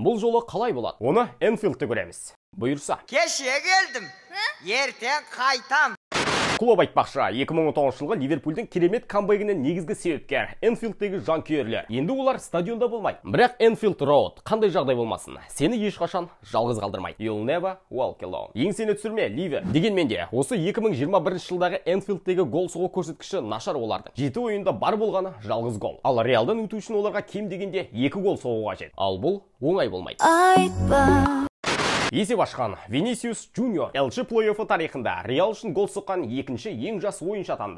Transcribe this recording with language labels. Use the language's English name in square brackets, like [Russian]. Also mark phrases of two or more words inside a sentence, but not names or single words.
[Kazakh] Бұл жолы қалай болады? Оны Энфилдте көреміз. Бұйырса. Кеше келдім. Ертең қайтам. Клуб айтпақшы, 2019 жылғы Ливерпульдің керемет камбэгінің негізгі себепкер Энфилдтегі жанкүйерлер. Енді олар стадионда болмайды. Бірақ Энфилд Роуд қандай жағдай болмасын, сені ешқашан жалғыз қалдырмайды. [English] You'll never walk alone. [Kazakh] Ең сені түсірме, Ливер. Дегенмен де, осы 2021 жылдағы Энфилдтегі гол соғу көрсеткіші нашар олардың. 7 ойында бар болғаны жалғыз гол. Ал Реалдан өту үшін оларға кем дегенде 2 гол соғуға қажет. Ал бұл оңай болмайды. Есеп ашқан Винисиус Джуниор Элчі плей-оффы тарихында Реал үшін гол соққан екінші ең жас ойыншы атанды.